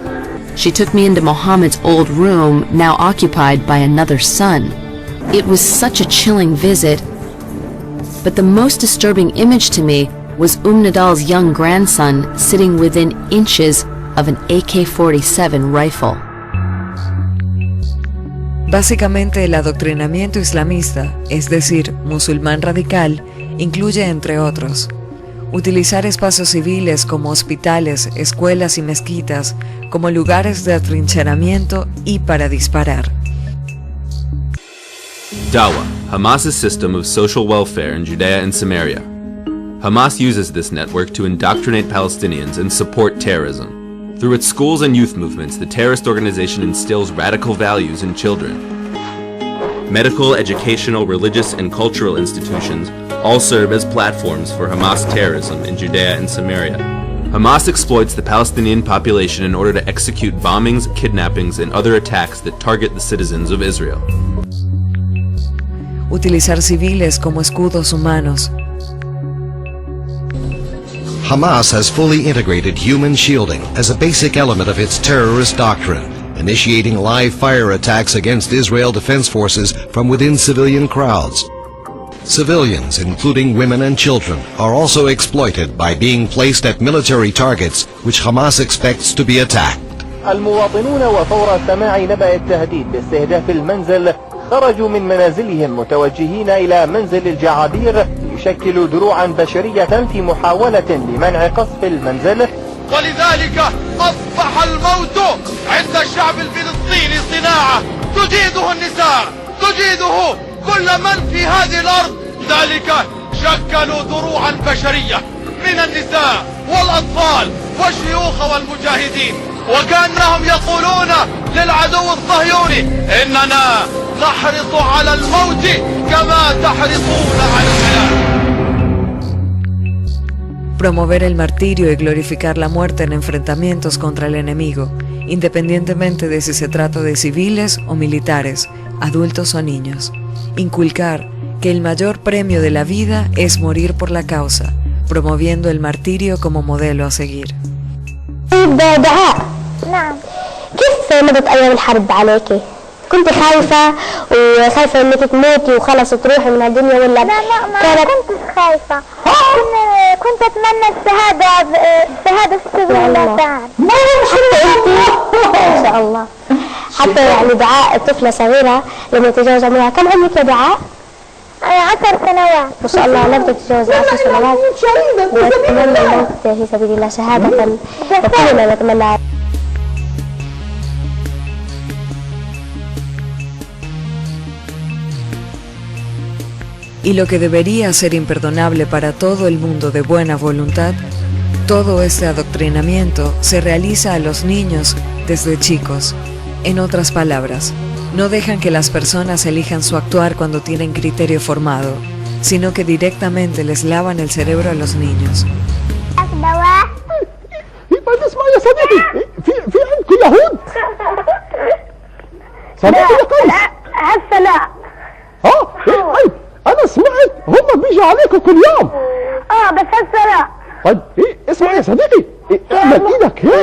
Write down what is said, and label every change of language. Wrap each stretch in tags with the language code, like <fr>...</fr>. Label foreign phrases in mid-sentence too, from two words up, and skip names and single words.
<en>She took me into Muhammad's old room, now occupied by another son. It was such a chilling visit, but the most disturbing image to me was Nadal's young grandson sitting within inches of an AK-47 rifle.</en> <es>Básicamente, el adoctrinamiento islamista, es decir, musulmán radical, incluye, entre otros, utilizar espacios civiles como hospitales, escuelas y mezquitas como lugares de atrincheramiento y para disparar.</es> <en>Dawa, Hamas's system of social welfare in Judea and Samaria. Hamas uses this network to indoctrinate Palestinians and support terrorism. Through its schools and youth movements, the terrorist organization instills radical values in children. Medical, educational, religious, and cultural institutions all serve as platforms for Hamas terrorism in Judea and Samaria. Hamas exploits the Palestinian population in order to execute bombings, kidnappings, and other attacks that target the citizens of Israel.</en> <es>Utilizar civiles como escudos humanos.</es> <en>Hamas has fully integrated human shielding as a basic element of its terrorist doctrine, initiating live fire attacks against Israel Defense Forces from within civilian crowds. Civilians, including women and children, are also exploited by being placed at military targets which Hamas expects to be attacked.</en> <ar>المواطنون وفور سماع نبأ التهديد باستهداف المنزل خرجوا من منازلهم متوجهين إلى منزل الجعابير يشكل دروعا بشرية في محاولة لمنع قصف المنزل. ولذلك أصبح الموت عند الشعب الفلسطيني صناعة تجيده النساء، تجيده كل من في هذه الأرض. ذلك شكلوا دروعا بشرية من النساء والأطفال والشيوخ والمجاهدين، وكأنهم يقولون للعدو الصهيوني إننا نحرص على الموت كما تحرصون على الحياة.</ar> <es>Promover el martirio y glorificar la muerte en enfrentamientos contra el enemigo, independientemente de si se trata de civiles o militares, adultos o niños. Inculcar que el mayor premio de la vida es morir por la causa, promoviendo el martirio como modelo a seguir.</es> <ar>نعم. كيف مضت أيام الحرب عليكي؟ كنت خايفة وخايفة إنك تموتي وخلص تروحي من الدنيا ولا؟ لا ما كنتش خايفة. كنت أتمنى الشهادة في سبيل الله تعالى. إن شاء الله. حتى يعني دعاء طفلة صغيرة لما تتجاوز عمرها، كم عمرك يا دعاء؟ 10 سنوات. ما شاء الله لم تتجاوز 10 سنوات. وتتمنى الموت في سبيل الله شهادة وكلنا نتمنى.</ar> <es>Y lo que debería ser imperdonable para todo el mundo de buena voluntad, todo este adoctrinamiento se realiza a los niños desde chicos. En otras palabras, no dejan que las personas elijan su actuar cuando tienen criterio formado, sino que directamente les lavan el cerebro a los niños.</es> <ar>أنا سمعت هم بيجوا عليكم كل يوم. بس هسه لا. طيب اسمع يا صديقي، اعمل ايدك هيك.</ar>